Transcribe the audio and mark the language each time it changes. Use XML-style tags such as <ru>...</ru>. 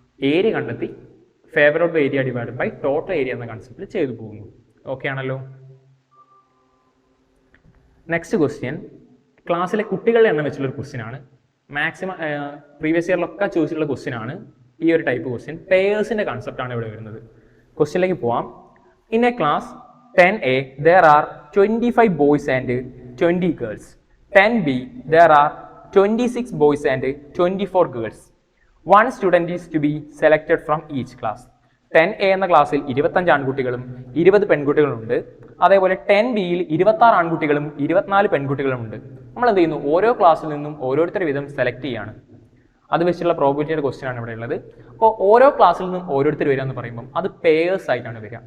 <ml>Area കണ്ടെത്തി favourable area divide by total area എന്ന കൺസെപ്റ്റിൽ ചെയ്തു പോകുന്നു. ഓക്കെ ആണല്ലോ. നെക്സ്റ്റ് ക്വസ്റ്റ്യൻ ക്ലാസ്സിലെ കുട്ടികളുടെ എണ്ണം വെച്ചുള്ള ഒരു ക്വസ്റ്റ്യൻ ആണ്. മാക്സിമം പ്രീവിയസ് ഇയറിലൊക്കെ ചോദിച്ചിട്ടുള്ള ക്വസ്റ്റ്യൻ ആണ് ഈ ഒരു ടൈപ്പ് ക്വസ്റ്റ്യൻ. പേയേഴ്സിന്റെ കൺസെപ്റ്റ് ആണ് ഇവിടെ വരുന്നത്. ക്വസ്റ്റ്യനിലേക്ക് പോവാം.</ml> <en>In a class 10A there are 25 boys and 20 girls. 10B there are 26 boys and 24 girls. One student is to be selected from each class.</en> <ml>10A എന്ന ക്ലാസ്സിൽ 25 ആൺകുട്ടികളും 20 പെൺകുട്ടികളുമുണ്ട്. അതേപോലെ 10Bയിൽ 26 ആൺകുട്ടികളും 24 പെൺകുട്ടികളുമുണ്ട്. നമ്മൾ എന്ത് ചെയ്യുന്നു? ഓരോ ക്ലാസ്സിൽ നിന്നും ഓരോരുത്തർ വീതം സെലക്ട് ചെയ്യാണ്. അത് വെച്ചുള്ള പ്രോബബിലിറ്റിയുടെ ക്വസ്റ്റ്യൻ ആണ് ഇവിടെ ഉള്ളത്. അപ്പോൾ ഓരോ ക്ലാസ്സിൽ നിന്നും ഓരോരുത്തർ വരിക എന്ന് പറയുമ്പോൾ അത് പേയേഴ്സ് ആയിട്ടാണ് വരിക.</ml>